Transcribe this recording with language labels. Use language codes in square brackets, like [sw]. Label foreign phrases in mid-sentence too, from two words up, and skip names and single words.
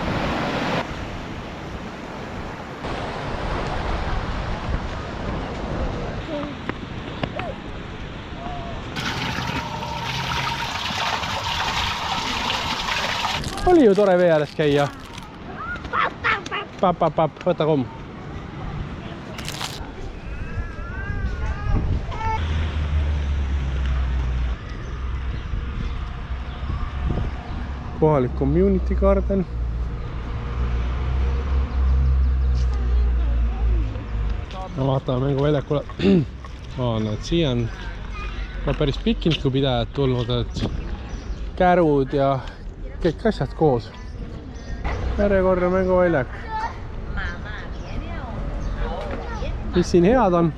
[et] Oli ju tore vee ääres käia. Papp, võta komm. Kohalik [en] community garden. [et] No vaatame mänguväljakule. Näed, siia on päris piknikupidajad tulnud, et kärud ja kõik asjad koos. Järjekordne mänguväljak. Mis siin head on?